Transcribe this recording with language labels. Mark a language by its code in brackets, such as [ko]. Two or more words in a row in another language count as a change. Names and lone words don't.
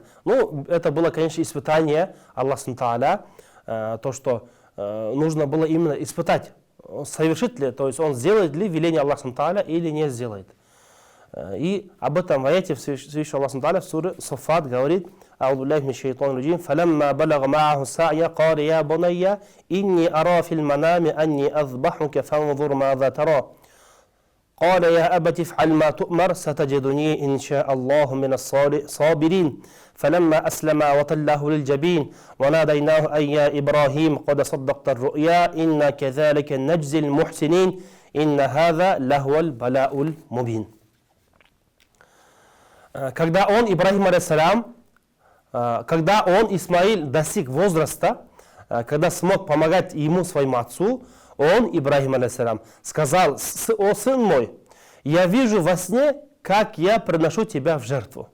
[ru] Ну, это было, конечно, испытание Аллаха Субхану, то, что нужно было именно испытать, совершит ли, то есть он сделает ли веление Аллаха Субхану или не сделает. И об этом в аяте Всевышний Аллах Субхану в суре Саффат говорит: [ar] أعوذ بالله من الشيطان الرجيم فلما بلغ معه السعي قال يا بني إني أرى في المنام أني أذبحك فانظر ماذا ترى. قال يا أبت افعل ما تؤمر ستجدني إن شاء الله من الصابرين فلما أسلم وتله للجبين وناديناه أي يا إبراهيم قد صدقت الرؤيا إنا كذلك نجزي المحسنين إن هذا لهو البلاء المبين». [ru] Когда он, Ибрахим алейхиссалям, когда он, Исмаил, достиг возраста, когда смог помогать ему, своему отцу, он, Ибрахим алейхиссалям, сказал: «О сын мой, я вижу во сне, как я приношу тебя в жертву.